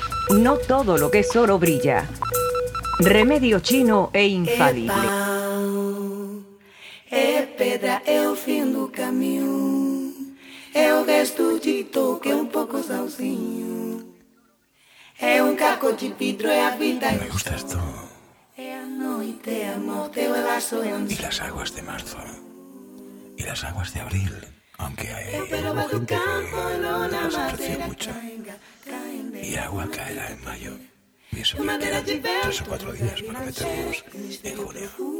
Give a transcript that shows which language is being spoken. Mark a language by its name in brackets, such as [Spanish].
[Spanish] No todo lo que es oro brilla. Remedio chino e infalible. [Portuguese] É pau, é pedra, é o fim do caminho. É o resto de toque, é um pouco sozinho. É caco de vidro, é a vida. [Spanish] Me gusta esto. [Portuguese] É a noite, é a morte, é o laço, é um... [Spanish] E las aguas de marzo. Y las aguas de abril, aunque hay gente que las aprecia mucho. Y agua caerá en mayo. Y eso me quedan 3 o 4 días para meternos en junio.